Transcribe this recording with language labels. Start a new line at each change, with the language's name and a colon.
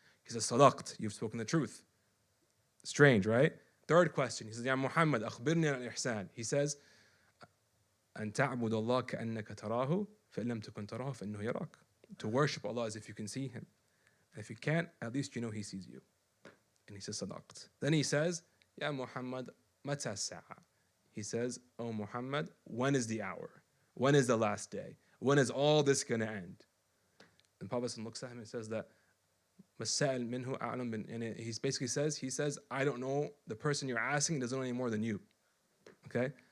English: He says, Sadaqt, you've spoken the truth. Strange, right? Third question, he says, Ya Muhammad, akhbirni al-ihsan. He says,
Arabic: أن تعبد الله كأنك تراه فإن لم تكن تراه فإنه يراك.
English: To worship Allah as if you can see Him. And if you can't, at least you know He sees you. And he says, Sadaqt. Then he says, Ya Muhammad, mata sa'a. He says, Oh Muhammad, when is the hour? When is the last day? When is all this going to end? And Prophet looks at him and says that, and he basically says, I don't know, the person you're asking doesn't know any more than you. Okay?